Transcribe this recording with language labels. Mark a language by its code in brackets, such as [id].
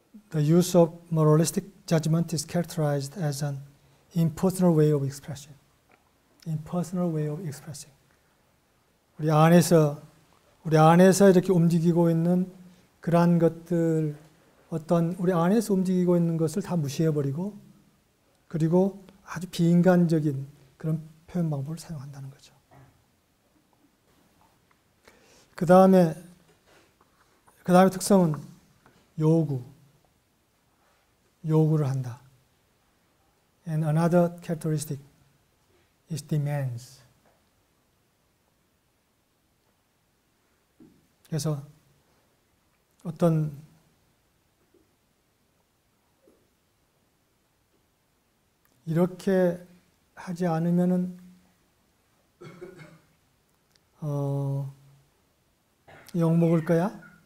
[en] The use of moralistic judgment is characterized as an impersonal way of expression. Impersonal way of expressing. [ko] 우리 안에서 이렇게 움직이고 있는 그러한 것들, 우리 안에서 움직이고 있는 것을 다 무시해버리고, 그리고 아주 비인간적인 그런 표현 방법을 사용한다는 거죠. 그 다음에 특성은 요구를 한다. [en] And another characteristic is demands. [ko] 그래서 어떤 이렇게 하지 않으면은 욕 먹을 거야?